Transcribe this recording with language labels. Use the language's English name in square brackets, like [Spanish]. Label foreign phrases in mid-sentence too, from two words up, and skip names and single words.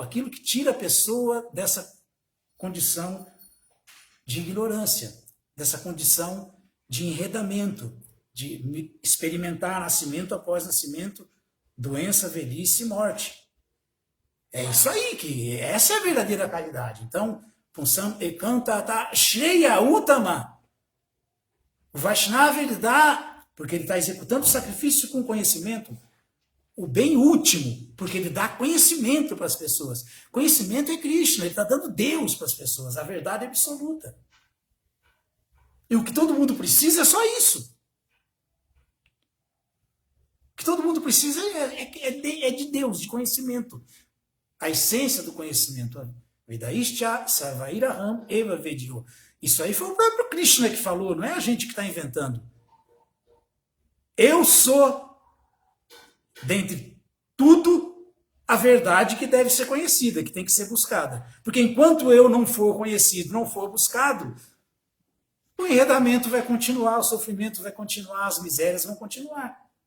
[Portuguese] Aquilo que tira a pessoa dessa condição de ignorância, dessa condição de enredamento, de experimentar nascimento após nascimento, doença, velhice e morte. É isso aí, essa é a verdadeira caridade. Então, [Sanskrit] Punsam ekanta shreya uttama. [Portuguese] O Vaishnava ele dá, porque ele está executando o sacrifício com conhecimento, o bem último, porque ele dá conhecimento para as pessoas. Conhecimento é Krishna, ele está dando Deus para as pessoas, a verdade absoluta. E o que todo mundo precisa é só isso. O que todo mundo precisa é de Deus, de conhecimento. A essência do conhecimento. [Sanskrit] Vedaishcha sarvairaham eva vedyo. [Portuguese] Isso aí foi o próprio Krishna que falou, não é a gente que está inventando. Eu sou, dentre tudo, a verdade que deve ser conhecida, que tem que ser buscada. Porque enquanto eu não for conhecido, não for buscado, o enredamento vai continuar, o sofrimento vai continuar, as misérias vão continuar.